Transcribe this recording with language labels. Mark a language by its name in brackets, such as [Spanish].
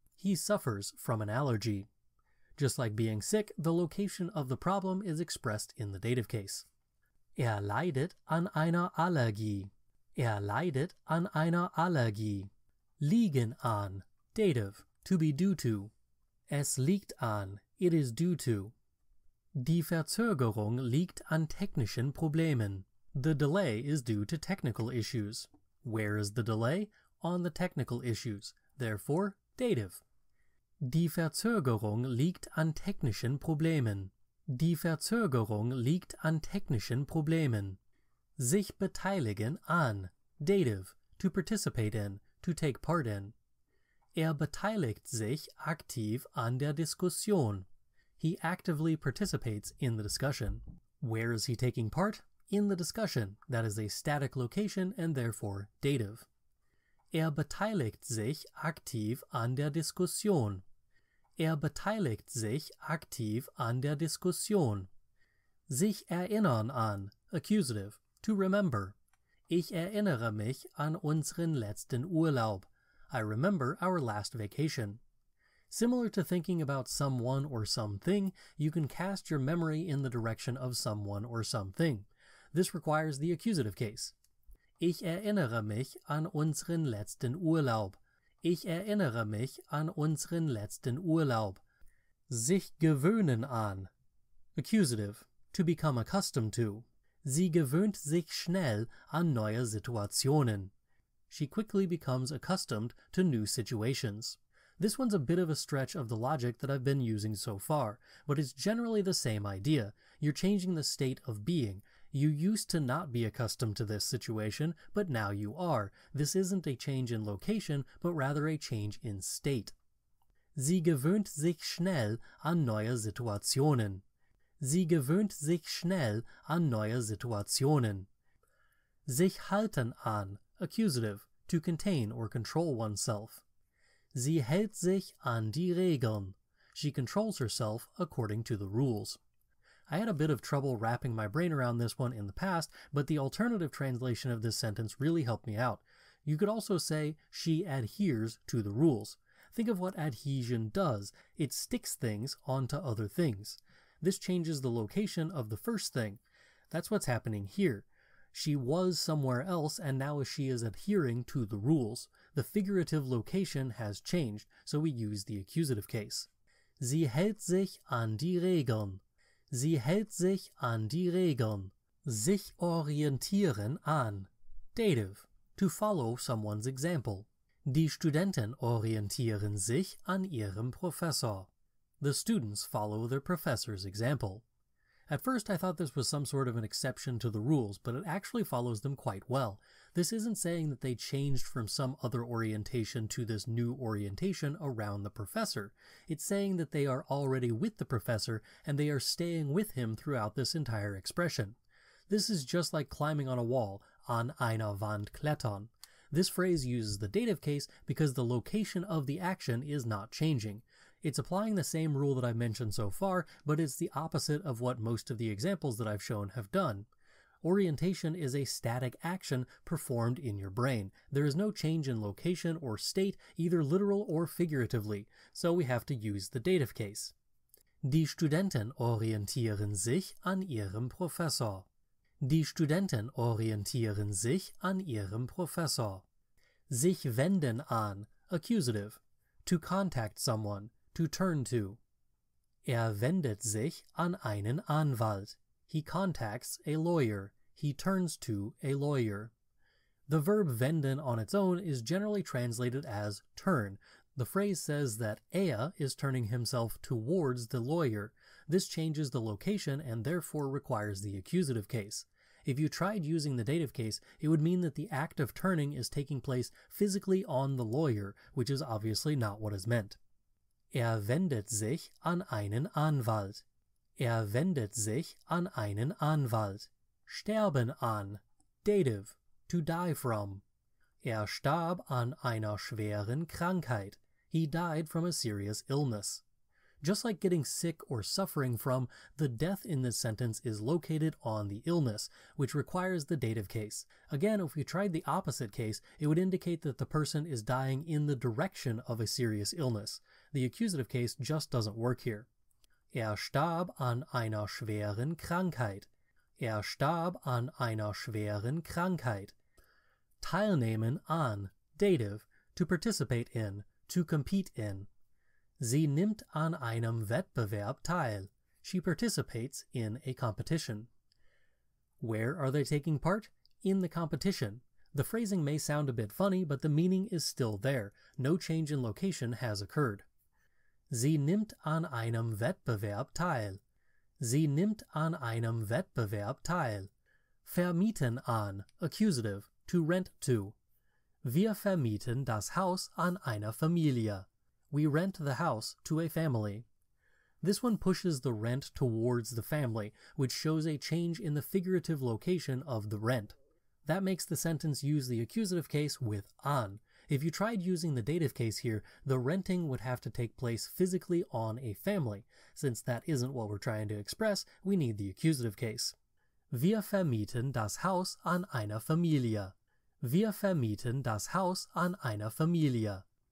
[English] He suffers from an allergy. Just like being sick, the location of the problem is expressed in the dative case. [German] Leidet an einer Allergie. Leidet an einer Allergie. Liegen an, [English] dative, to be due to. [German] Es liegt an, [English] it is due to. [German] Die Verzögerung liegt an technischen Problemen. [English] The delay is due to technical issues. Where is the delay? On the technical issues. Therefore, dative. [German] Die Verzögerung liegt an technischen Problemen. Die Verzögerung liegt an technischen Problemen. Sich beteiligen an, [English] dative, to participate in, to take part in. [German] Beteiligt sich aktiv an der Diskussion. [English] He actively participates in the discussion. Where is he taking part? In the discussion. That is a static location and therefore dative. [German] Beteiligt sich aktiv an der Diskussion. Beteiligt sich aktiv an der Diskussion. Sich erinnern an, [English] accusative, to remember. [German] Ich erinnere mich an unseren letzten Urlaub. [English] I remember our last vacation. Similar to thinking about someone or something, you can cast your memory in the direction of someone or something. This requires the accusative case. [German] Ich erinnere mich an unseren letzten Urlaub. Ich erinnere mich an unseren letzten Urlaub. Sich gewöhnen an. [English] Accusative, to become accustomed to. [German] Sie gewöhnt sich schnell an neue Situationen. [English] She quickly becomes accustomed to new situations. This one's a bit of a stretch of the logic that I've been using so far, but it's generally the same idea. You're changing the state of being. You used to not be accustomed to this situation, but now you are. This isn't a change in location, but rather a change in state. [German] Sie gewöhnt sich schnell an neue Situationen. Sie gewöhnt sich schnell an neue Situationen. Sich halten an, [English] accusative, to contain or control oneself. [German] Sie hält sich an die Regeln. [English] She controls herself according to the rules. I had a bit of trouble wrapping my brain around this one in the past, but the alternative translation of this sentence really helped me out. You could also say, she adheres to the rules. Think of what adhesion does. It sticks things onto other things. This changes the location of the first thing. That's what's happening here. She was somewhere else, and now she is adhering to the rules. The figurative location has changed, so we use the accusative case. [German] Sie hält sich an die Regeln. Sie hält sich an die Regeln. Sich orientieren an. [English] Dative, to follow someone's example. [German] Die Studenten orientieren sich an ihrem Professor. [English] The students follow their professor's example. At first I thought this was some sort of an exception to the rules, but it actually follows them quite well. This isn't saying that they changed from some other orientation to this new orientation around the professor. It's saying that they are already with the professor and they are staying with him throughout this entire expression. This is just like climbing on a wall, [German] an einer Wand klettern. [English] This phrase uses the dative case because the location of the action is not changing. It's applying the same rule that I've mentioned so far, but it's the opposite of what most of the examples that I've shown have done. Orientation is a static action performed in your brain. There is no change in location or state, either literal or figuratively, so we have to use the dative case. [German] Die Studenten orientieren sich an ihrem Professor. Die Studenten orientieren sich an ihrem Professor. Sich wenden an, [English] accusative, to contact someone, to turn to. [German] Wendet sich an einen Anwalt. [English] He contacts a lawyer. He turns to a lawyer. The verb wenden on its own is generally translated as turn. The phrase says that is turning himself towards the lawyer. This changes the location and therefore requires the accusative case. If you tried using the dative case, it would mean that the act of turning is taking place physically on the lawyer, which is obviously not what is meant. [German] Wendet sich an einen Anwalt. Wendet sich an einen Anwalt. Sterben an, [English] dative, to die from. [German] Starb an einer schweren Krankheit. [English] He died from a serious illness. Just like getting sick or suffering from, the death in this sentence is located on the illness, which requires the dative case. Again, if we tried the opposite case, it would indicate that the person is dying in the direction of a serious illness. The accusative case just doesn't work here. [German] Starb an einer schweren Krankheit. Starb an einer schweren Krankheit. Teilnehmen an, [English] dative, to participate in, to compete in. [German] Sie nimmt an einem Wettbewerb teil. [English] She participates in a competition. Where are they taking part? In the competition. The phrasing may sound a bit funny, but the meaning is still there. No change in location has occurred. [German] Sie nimmt an einem Wettbewerb teil. Sie nimmt an einem Wettbewerb teil. Vermieten an, [English] accusative, to rent to. [German] Wir vermieten das Haus an einer Familie. [English] We rent the house to a family. This one pushes the rent towards the family, which shows a change in the figurative location of the rent. That makes the sentence use the accusative case with an. If you tried using the dative case here, the renting would have to take place physically on a family. Since that isn't what we're trying to express, we need the accusative case. [German] Wir vermieten das Haus an einer Familie. Wir vermieten das Haus an einer Familie.